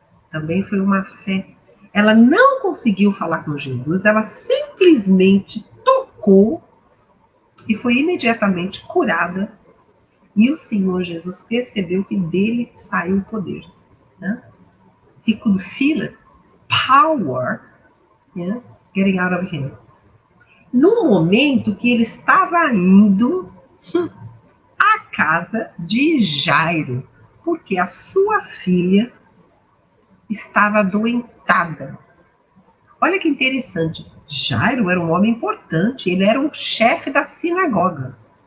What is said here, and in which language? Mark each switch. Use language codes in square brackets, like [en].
[pt] Também foi uma fé. Ela não conseguiu falar com Jesus, ela simplesmente tocou e foi imediatamente curada. E o Senhor Jesus percebeu que dele saiu o poder, né? [en] He could feel it, power, yeah, getting out of him. [pt] No momento que ele estava indo à casa de Jairo, porque a sua filha estava adoentada. Olha que interessante, Jairo era um homem importante, ele era um chefe da sinagoga.